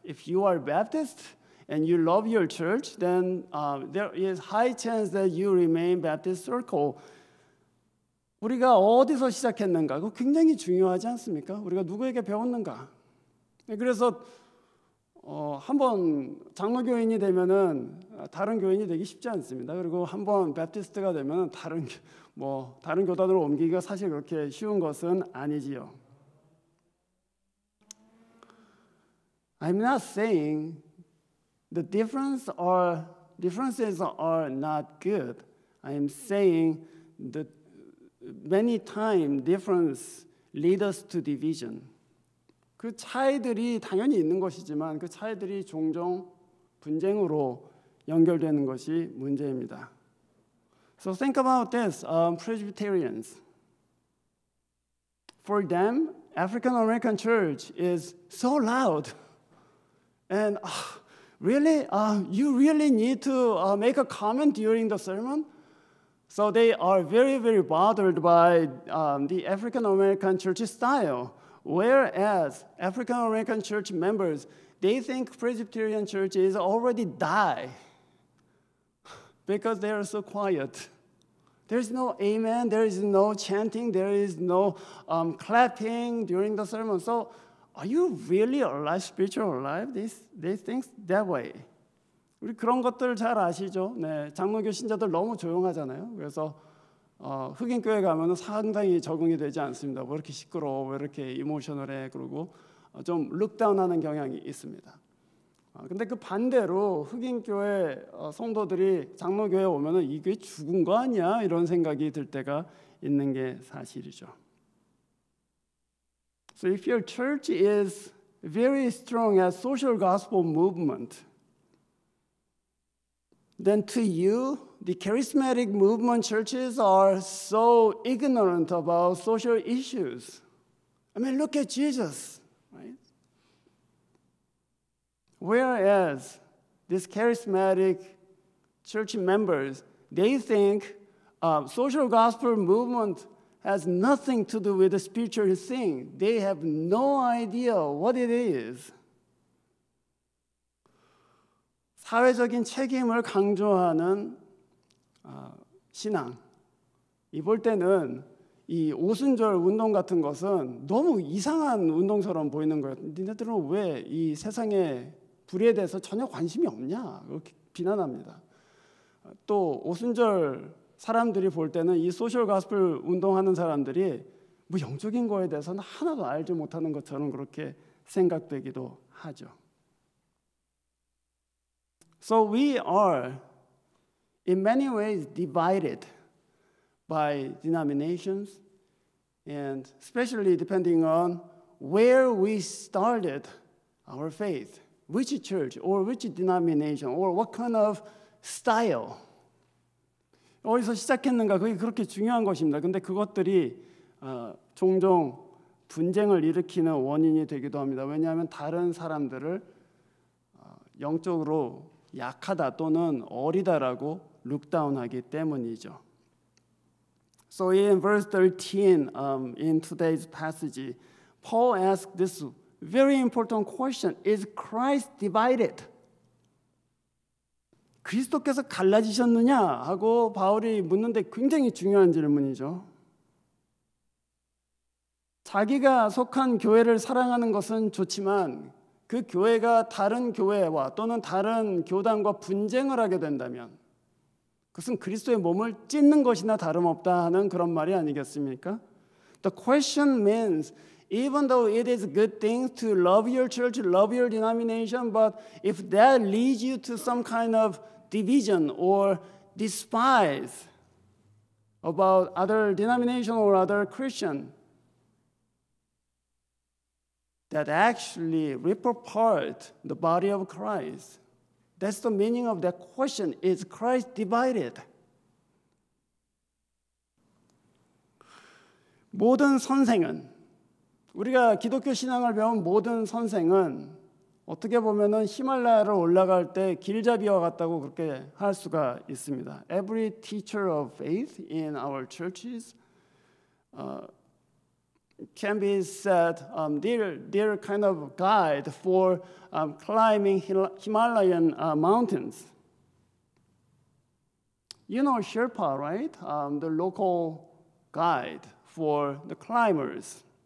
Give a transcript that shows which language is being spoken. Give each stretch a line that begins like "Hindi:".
English: If you are Baptist and you love your church, then there is high chance that you remain Baptist circle.
Korean: 우리가 어디서 시작했는가? 그거 굉장히 중요하지 않습니까? 우리가 누구에게 배웠는가? 그래서 한번 장로교인이 되면은 다른 교인이 되기 쉽지 않습니다. 그리고 한번 베프티스트가 되면은 다른 교단으로 옮기기가 사실 그렇게 쉬운 것은 아니지요.
English: I'm not saying the differences are not good. I am saying that many times difference lead us to division. 그 차이들이 당연히 있는 것이지만 그 차이들이 종종 분쟁으로 연결되는 것이 문제입니다. So think about this, Presbyterians. For them, African American church is so loud. And really, you really need to make a comment during the sermon? So they are very, very bothered by the African American church style. Whereas African American church members, they think Presbyterian church is already die because they are so quiet. There is no amen, there is no chanting, there is no clapping during the sermon. So are you really alive, spiritual alive? They think that way.
Korean: 우리 그런 것들 잘 아시죠? 네, 장로교 신자들 너무 조용하잖아요. 그래서 흑인교회 가면은 상당히 적응이 되지 않습니다. 왜 이렇게 시끄러워, 왜 이렇게 이모셔널해, 그러고 좀 룩다운하는 경향이 있습니다. 근데 그 반대로 흑인교회 성도들이 장로교회에 오면은 이 교회 죽은 거 아니야? 이런 생각이 들 때가 있는 게 사실이죠.
English: So if your church is very strong as social gospel movement, then to you, the charismatic movement churches are so ignorant about social issues. I mean, look at Jesus, right? Whereas these charismatic church members, they think social gospel movement has nothing to do with the spiritual thing. They have no idea what it is.
Korean: 사회적인 책임을 강조하는 신앙. 볼 때는 이 오순절 운동 같은 것은 너무 이상한 운동처럼 보이는 거예요. 니네들은 왜 이 세상의 불의에 대해서 전혀 관심이 없냐? 그렇게 비난합니다. 또 오순절 사람들이 볼 때는 이 소셜 가스펠 운동하는 사람들이 뭐 영적인 거에 대해서는 하나도 알지 못하는 것처럼 그렇게 생각되기도 하죠.
English: So we are in many ways divided by denominations, and especially depending on where we started our faith, which church or which denomination or what kind of style.
Korean: 어디서 시작했는가, 그게 그렇게 중요한 것입니다. 근데 그것들이 종종 분쟁을 일으키는 원인이 되기도 합니다. 왜냐하면 다른 사람들을 영적으로 약하다 또는 어리다라고 룩다운하기 때문이죠.
English: So in verse 13 in today's passage, Paul asks this very important question: Is Christ divided?
Korean: 그리스도께서 갈라지셨느냐 하고 바울이 묻는데 굉장히 중요한 질문이죠. 자기가 속한 교회를 사랑하는 것은 좋지만 그 교회가 다른 교회와 또는 다른 교단과 분쟁을 하게 된다면 그것은 그리스도의 몸을 찢는 것이나 다름없다 하는 그런 말이 아니겠습니까?
English: The question means even though it is a good thing to love your church, love your denomination, but if that leads you to some kind of division or despise about other denomination or other Christian, that actually rip apart the body of Christ. That's the meaning of that question. Is Christ divided?
Korean: 모든 선생은, 우리가 기독교 신앙을 배운 모든 선생은 어떻게 보면은 히말라야를 올라갈 때 길잡이와 같다고 그렇게 할 수가 있습니다.
English: Every teacher of faith in our churches can be said they're kind of guide for climbing Himalayan mountains. You know Sherpa, right? The local guide for the climbers.